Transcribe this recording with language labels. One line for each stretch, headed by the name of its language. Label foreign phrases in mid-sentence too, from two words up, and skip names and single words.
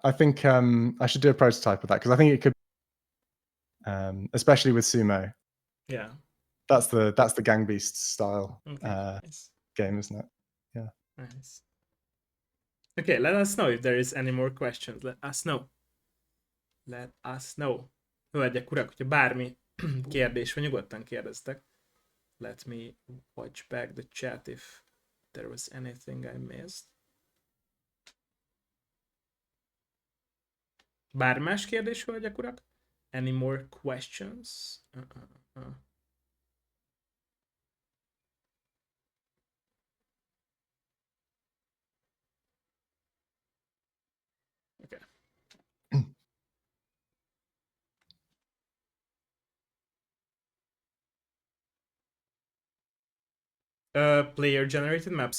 English: I think I should do a prototype of that, because I think it could, especially with sumo. Yeah, that's the Gang Beasts style nice. Game, isn't it? Yeah. Nice. Okay, let us know if there is any more questions. Let us know. Let us know.
Hungarian: Hölgyek, urak, hogyha bármi kérdés van, nyugodtan kérdeztek.
English: Let me watch back the chat if there was anything I missed.
Hungarian: Bármi más kérdés, hölgyek, urak?
English: Any more questions? Okay. Player generated maps.